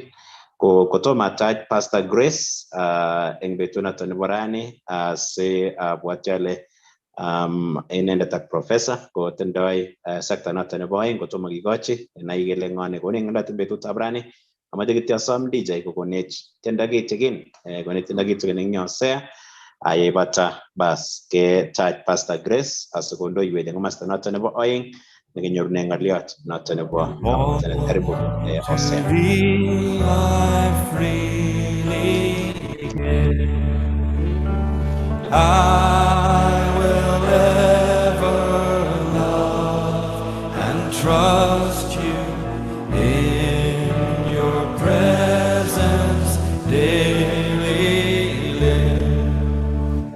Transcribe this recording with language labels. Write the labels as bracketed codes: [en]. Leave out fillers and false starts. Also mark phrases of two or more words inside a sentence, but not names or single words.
[kln] Kotomo atach Pastor Grace eng betut noton nebo rani, si abwati ale inendet ak Professor kotindoi sekta noton nebo oeng kotomo kikochi nai kele ng'o nekoni ng'oliot eng betutab rani. Amache kityo asom DJ kokonech tiendo kitikin, konech tiendo kitikin eng Hosea, yeibata bas ketach Pastor Grace asikondoiwech eng komasta noton nebo oeng nekinyorune ng'oliot noton nebo kamuktaindet. [sw] Karibu Hosea. [en] I will ever love and trust you in your presence daily live.